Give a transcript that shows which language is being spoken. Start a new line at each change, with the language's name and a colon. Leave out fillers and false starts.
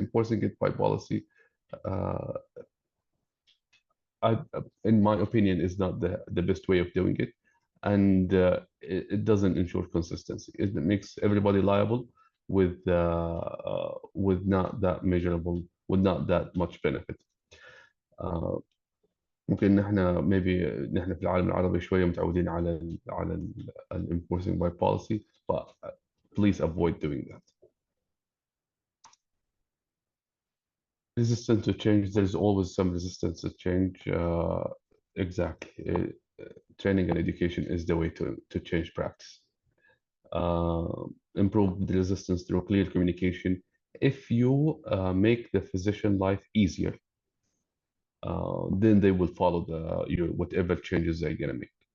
English: Enforcing it by policy, uh, in my opinion, is not the best way of doing it, and it doesn't ensure consistency. It makes everybody liable with not that measurable, with not that much benefit.
Arabic: آه، ممكن نحن maybe نحن في العالم العربي شوية متعودين ال
English: enforcing by policy, but please avoid doing that. Resistance to change, there's always some resistance to change. Exactly. Training and education is the way to change practice. Improve the resistance through clear communication. If you make the physician life easier, then they will follow your whatever changes they're gonna make.